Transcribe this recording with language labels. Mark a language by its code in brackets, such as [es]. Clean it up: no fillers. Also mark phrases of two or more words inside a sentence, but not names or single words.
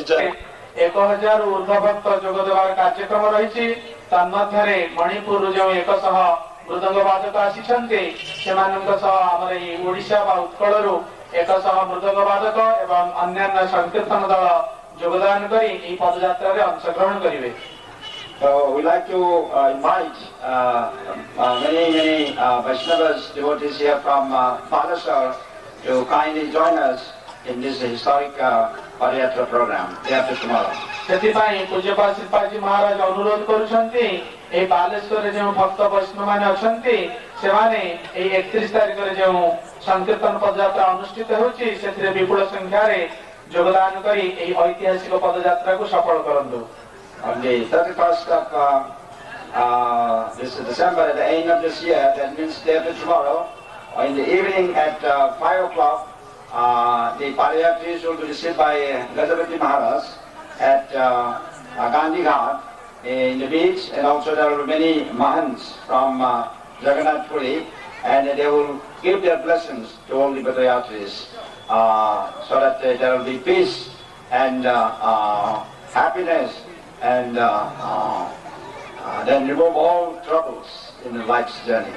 [or] 1000 ଊର୍ଦ୍ଧ୍ୱ ଭକ୍ତ ଯୋଗ ଦେବାର କାର୍ଯ୍ୟକ୍ରମ ରହିଛି। ତନ୍ମଧ୍ୟରେ ମଣିପୁରରୁ ଯେଉଁ 100 ମୃଦଙ୍ଗ ବାଦକ ଆସିଛନ୍ତି ସେମାନଙ୍କ ସହ ଆମର ଏହି ଓଡ଼ିଶା ବା ଉତ୍କଳରୁ 100 ମୃଦଙ୍ଗ ବାଦକ ଏବଂ ଅନ୍ୟାନ୍ୟ ସଂକୀର୍ତ୍ତନ ଦଳ ଯୋଗଦାନ କରି ଏହି ପଦଯାତ୍ରାରେ ଅଂଶଗ୍ରହଣ କରିବେ। [en] we like to invite many Vaishnavas, devotees here from Balasar to kindly join us in this historic Padayatra program day after tomorrow. [or] ସେଥିପାଇଁ ପୂଜ୍ୟପାଦ ଶ୍ରୀପାଦଜୀ ମହାରାଜ ଅନୁରୋଧ କରୁଛନ୍ତି ଏହି ବାଲେଶ୍ୱରରେ ଯେଉଁ ଭକ୍ତ ବୈଷ୍ଣବମାନେ ଅଛନ୍ତି ସେମାନେ ଏହି 31 ତାରିଖରେ ଯେଉଁ ସଂକୀର୍ତ୍ତନ ପଦଯାତ୍ରା ଅନୁଷ୍ଠିତ ହେଉଛି ସେଥିରେ ବିପୁଳ ସଂଖ୍ୟାରେ ଯୋଗଦାନ କରି ଏହି ଐତିହାସିକ ପଦଯାତ୍ରାକୁ ସଫଳ କରନ୍ତୁ। [en] On the 31st of this December, at the end of this year, that means day after tomorrow, in the evening at 5 o'clock, the Padayatris will be received by Gajapati Maharaj at Gandhi Ghat in the beach, and also there will be many Mahants from Jagannath Puri, and they will give their blessings to all the Padayatris so that there will be peace and happiness, and then remove all troubles in the life's journey.